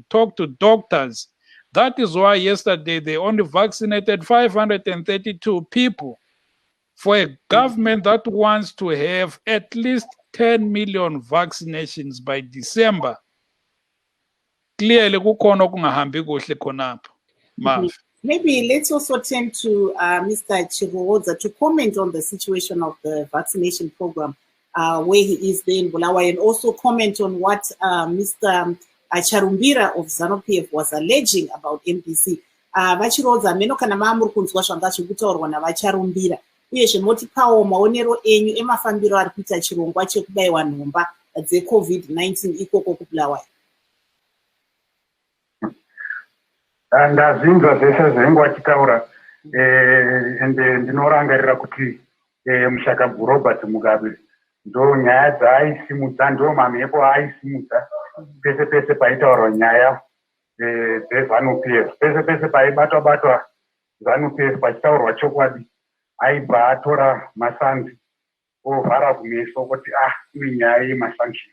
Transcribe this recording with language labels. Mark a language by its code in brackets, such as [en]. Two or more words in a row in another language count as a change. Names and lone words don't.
[en] Talk to doctors. That is why yesterday they only vaccinated 532 people. for a government that wants to have at least 10 million vaccinations by December. Clearly, [nd] kukhona kungahambi kuhle khonapho. Mav. [en] Maybe let's also turn to Mr. Chivoza to comment on the situation of the vaccination program, where he is there in Bulawayo, and also comment on what Mr. Charumbira of ZANU-PF was alleging about MDC. [sn] Vachirodza meno kana maamuri kunzwa zvanga zvekutaurwa navacharumbira uyezve motipawo maonero enyu emafambiro ari kuita chirongwa chekubayiwa nhomba dzeCovid-19 ikoko kuBulawayo. Ndazinzwa zvese zvengu achitaura ende ndinorangarira kuti mushakabvu Robert Mugabe ndo nyaya dzaaisimudza, ndo mamhepo aisimudza pese pese paitaurwa nyaya dzeZANU-PF, pese pese paibatwa ZANU-PF pachitaurwa chokwadi, aibva atora masanzi ovhara kumeso kuti ine nyaya yemasanction.